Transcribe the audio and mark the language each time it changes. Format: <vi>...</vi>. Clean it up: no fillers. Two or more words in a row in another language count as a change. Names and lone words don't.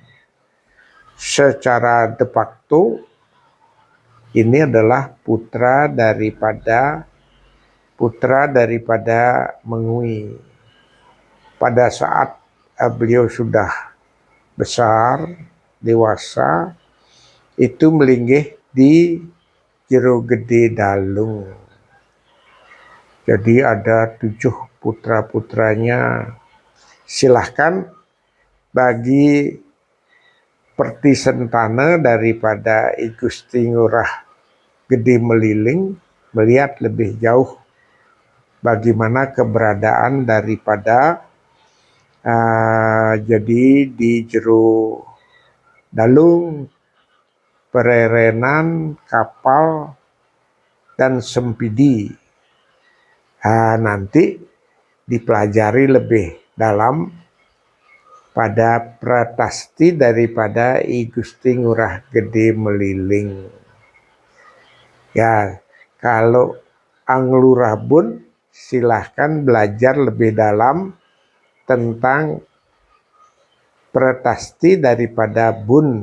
<id>Secara de facto, ini adalah putra daripada Mengui. Pada saat beliau sudah besar, dewasa, itu melinggih di jero gede Dalung. Jadi ada 7 putra-putranya. Silahkan bagi pertisentane daripada I Gusti Ngurah Gede Meliling melihat lebih jauh bagaimana keberadaan daripada jadi di jero Dalung, pererenan, kapal, dan sempidi. Nanti dipelajari lebih dalam pada pratasti daripada I Gusti Ngurah Gede Meliling. Ya, kalau Anglurah Bun silahkan belajar lebih dalam tentang pratasti daripada Bun.</id>